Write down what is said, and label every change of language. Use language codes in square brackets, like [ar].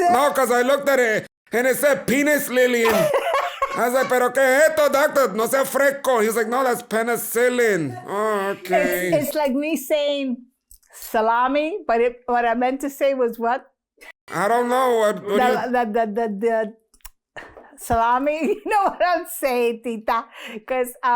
[en] because I looked at it and it said penis lily. I was like, [es] pero ¿qué es esto, doctor? No sea fresco. [en] He's like, no, that's penicillin. Oh, okay. It's like me saying salami, but what I meant to say was what? I don't know. What The salami. You know what I'm saying, Tita? Because